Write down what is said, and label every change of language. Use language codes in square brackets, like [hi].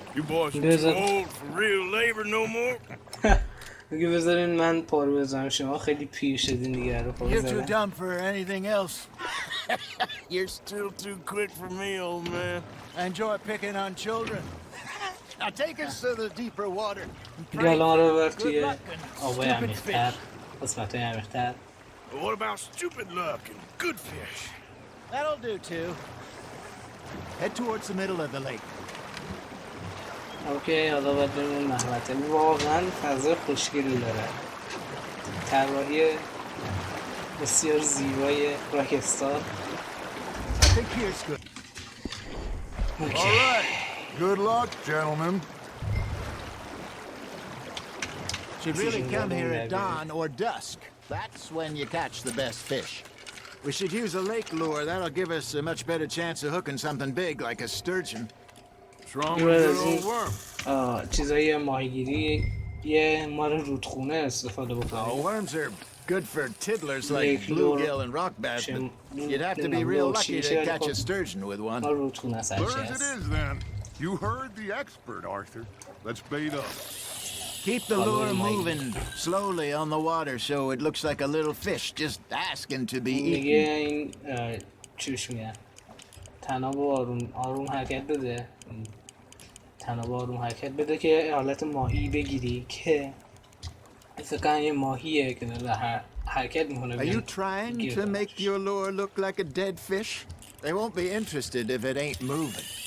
[en] You boys are too old for real labor no more. [fa] میگه بذارین من پارو بزنم، شما خیلی پیر شدین دیگه رو پارو [en] You're [fa] بزنم. [en] too dumb for anything else. You're still too quick for me, old man. I enjoy picking on children. Now take us to the deeper water. [fa] دیگه الان رو بر توی آبای عمیق‌تر. قسمت‌های عمیق‌تر. [en] But what about stupid luck and good fish? That'll do too. Head towards the middle of the lake. [fa] اوکی، حالا باید بریم اون محوطه. واقعا فضای خوشگلی داره. طراحی بسیار زیبای راکستار. [en] I think here's good. All right. Good luck, gentlemen. Should really come here at dawn or dusk. That's when you catch the best fish. We should use a lake lure. That'll give us a much better chance of hooking something big like a sturgeon. What's wrong with good old worm? [fa] چیزای ماهیگیری یه مار رودخونه استفاده بکنیم. [en] Worms are good for tiddlers like bluegill and rock bass, but you'd have to be real lucky to catch a sturgeon with one. [fa] مار رودخونه است. [en] Clear as it is, then. You heard the expert, Arthur. Let's bait up. Keep the lure moving slowly on the water so it looks like a little fish just asking to be [fa] میگه [en] eaten. [fa] این چوش میگن تناب آروم حرکت بده. تناب آروم حرکت بده که حالت ماهی بگیری که فکر کنم یه ماهیه که داره حرکت میکنه. [en] Are you trying to make your lure look like a dead fish? They won't be interested if it ain't moving.